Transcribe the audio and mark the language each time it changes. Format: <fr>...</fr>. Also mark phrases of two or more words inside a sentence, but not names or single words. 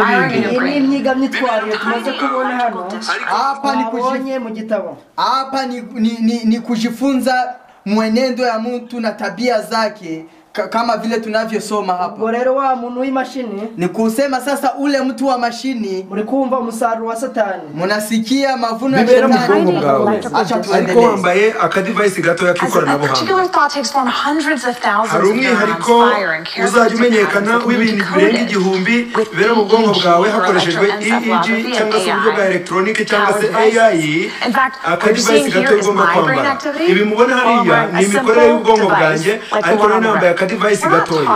<rw>ni imyiga myitwarire tumaze kubona hano</rw> <sw>hapa ni</sw> <rw>kujibonye mu gitabo</rw> <sw>hapa ni kujifunza mwenendo ya mtu na tabia zake kama vile tunavyosoma hapa.</sw> <rw>Ubwo rero wa muntu w'imashini</rw> <sw>ni kusema sasa ule mtu wa mashini</sw> <rw>muri kumva umusaruro wa Satani.</rw> <sw>Munasikia mavuno ya Shetani. Acha tuendelee.</sw> <rw>Ariko wambaye aka device gato ya kikoranabuhanga. Hari umwihariko uzajya umenyekana w'ibintu birenga 1000 bibera mu bwonko bwawe hakoreshejwe EEG cyangwa se uburyo bwa electronic cyangwa se AI. Aka device gato ugomba kwambara. Ibi mubona hariya ni imikorere y'ubwonko bwanjye ariko nambaye aka device gatoya.</rw>